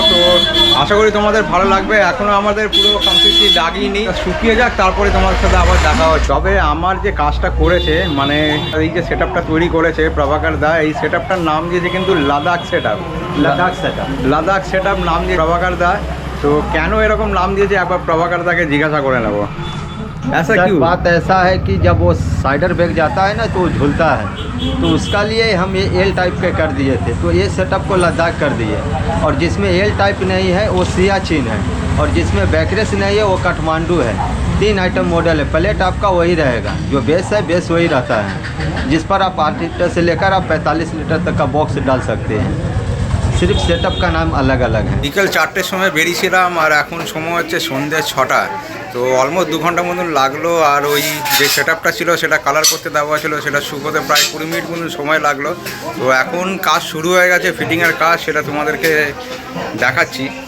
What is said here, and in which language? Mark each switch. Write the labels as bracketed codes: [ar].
[bn] তো আশা করি তোমাদের ভালো লাগবে। এখনও আমাদের পুরো কমপ্লিটলি লাগিয়ে শুকিয়ে যাক, তারপরে তোমার সাথে আবার দেখা হচ্ছে। তবে আমার যে কাজটা করেছে, মানে এই যে সেট আপটা তৈরি করেছে প্রভাকর দা, এই সেট আপটার নাম দিয়েছে কিন্তু Ladakh set up. Ladakh set up নাম দিয়ে প্রভাকর দা। তো কেন এরকম নাম দিয়েছে একবার প্রভাকর দাকে জিজ্ঞাসা করে নেবো। [hi] ऐसा सर, क्यों? बात ऐसा है कि जब वो साइडर बैग जाता है ना तो वो झूलता है, तो उसका लिए हम ये एल टाइप के कर दिए थे। तो ये सेटअप को लद्दाख कर दिए, और जिसमें एल टाइप नहीं है वो सियाचिन है, और जिसमें बैकरेस नहीं है वो काठमांडू है। 3 आइटम मॉडल है। प्लेट आपका वही रहेगा, जो बेस है बेस वही रहता है, जिस पर आप 8 लीटर से लेकर आप 45 लीटर तक का बॉक्स डाल सकते हैं। सिर्फ सेटअप का नाम अलग अलग है। [bn] বিকেল 4টের সময় বেরিয়েছিলাম আর এখন সময় হচ্ছে সন্ধ্যে 6টা। তো অলমোস্ট 2 ঘন্টা মতন লাগলো। আর ওই যে সেট আপটা ছিল সেটা কালার করতে দেওয়া ছিল, সেটা শুকোতে প্রায় 20 মিনিট মতন সময় লাগলো। তো এখন কাজ শুরু হয়ে গেছে, ফিটিংয়ের কাজ, সেটা তোমাদেরকে দেখাচ্ছি।